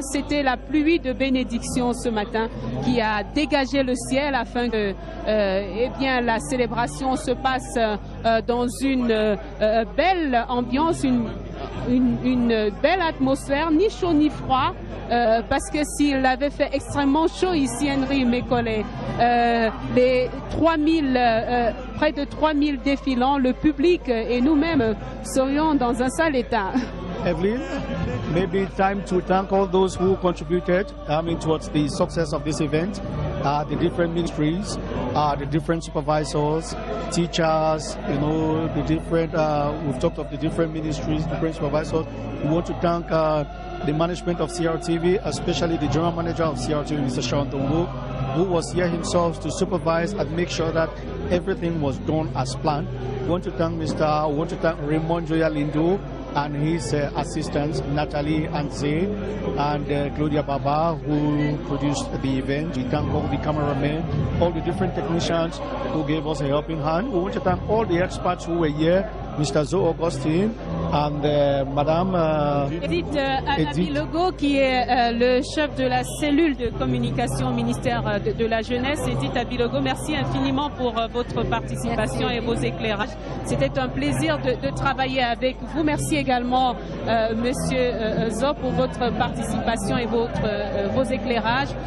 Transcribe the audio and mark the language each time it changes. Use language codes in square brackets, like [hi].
[fr] C'était la pluie de bénédiction ce matin qui a dégagé le ciel afin que eh bien, la célébration se passe dans une belle ambiance, une belle atmosphère, ni chaud ni froid. Parce que s'il avait fait extrêmement chaud ici, Henry Mécollet, les 3000, près de 3000 défilants, le public et nous-mêmes serions dans un sale état. [en] Evelyn, maybe time to thank all those who contributed towards the success of this event, the different ministries, the different supervisors, teachers, you know, the different, we've talked of the different ministries, different supervisors. We want to thank the management of CRTV, especially the general manager of CRTV, Mr. Sharon Tongo, who was here himself to supervise and make sure that everything was done as planned. We want to thank Raymond Joya Lindo and his assistants, Natalie Anze and Claudia Baba, who produced the event. We thank all the cameramen, all the different technicians who gave us a helping hand. We want to thank all the experts who were here, Mr. Zoe Augustine and Madame [fr] Edith Abilogo, qui est le chef de la cellule de communication au ministère de la Jeunesse. Edith Abilogo, merci infiniment pour votre participation et vos éclairages. C'était un plaisir de travailler avec vous. Merci également, Monsieur Zo, pour votre participation et vos éclairages.